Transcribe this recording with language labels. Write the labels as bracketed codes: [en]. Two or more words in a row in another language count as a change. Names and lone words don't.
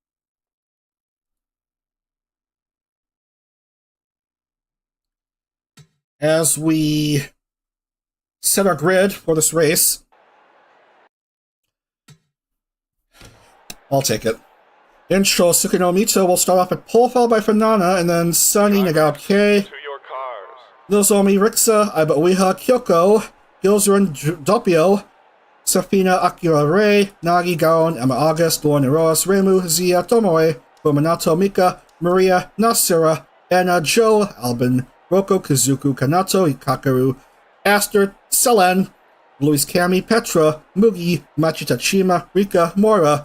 [en] As we set our grid for this race, I'll take it. Intro Sukino Mito will start off at pole, followed by Fanana, and then Sunny Nagao K, To your cars. Nozomi Rixa, Aiba Ueha Kyoko, Gilzeren Doppio, Safina Akira Ray, Nagi Gaon, Emma August, Lauren Eros, Reimu, Zia Tomoe, Bominato Mika, Maria Nasira, Anna Jo, Albin, Roko, Kazuku, Kanato, Ikakaru, Aster, Selen, Luis Kami, Petra, Mugi, Machita Chima, Rika, Mora.